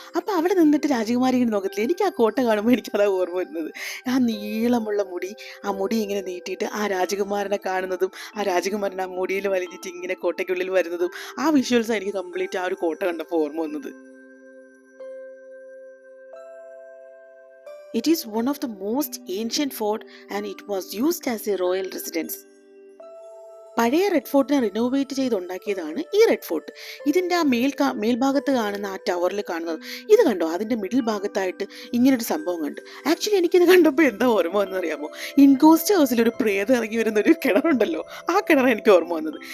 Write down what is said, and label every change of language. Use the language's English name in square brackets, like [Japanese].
[Malayalam] അപ്പോൾ അവിടെ നിന്നിട്ട് രാജകുമാരി ഇങ്ങനെ നോക്കത്തില്ല. എനിക്ക് ആ കോട്ട കാണുമ്പോൾ എനിക്കതാ ഓർമ്മ വരുന്നത്. ആ നീളമുള്ള മുടി, ആ മുടി ഇങ്ങനെ നീട്ടിയിട്ട് ആ രാജകുമാരനെ കാണുന്നതും ആ രാജകുമാരൻ ആ മുടിയിൽ വലിഞ്ഞിട്ട് ഇങ്ങനെ കോട്ടയ്ക്കുള്ളിൽ വരുന്നതും ആ വിഷ്വൽസാണ് എനിക്ക് കംപ്ലീറ്റ് ആ ഒരു കോട്ട കണ്ടപ്പോൾ ഓർമ്മ വന്നത്. [English] It is one of the most ancient fort and it was used as a royal residence. [Malayalam] പഴയ റെഡ് ഫോർട്ടിനെ റിനോവേറ്റ് ചെയ്തുണ്ടാക്കിയതാണ് ഈ റെഡ് ഫോർട്ട്. ഇതിൻ്റെ ആ മേൽഭാഗത്ത് കാണുന്ന ആ ടവറിൽ കാണുന്നത് ഇത് കണ്ടോ, അതിൻ്റെ മിഡിൽ ഭാഗത്തായിട്ട് ഇങ്ങനൊരു സംഭവം കണ്ടു. ആക്ച്വലി എനിക്കിത് കണ്ടപ്പോൾ എന്താ ഓർമ്മ വന്നറിയാമോ, ഇൻഗോസ്റ്റ് ഹൗസിൽ ഒരു പ്രേതം ഇറങ്ങി വരുന്ന ഒരു കിണറുണ്ടല്ലോ, ആ കിണർ എനിക്ക് ഓർമ്മ വന്നത്.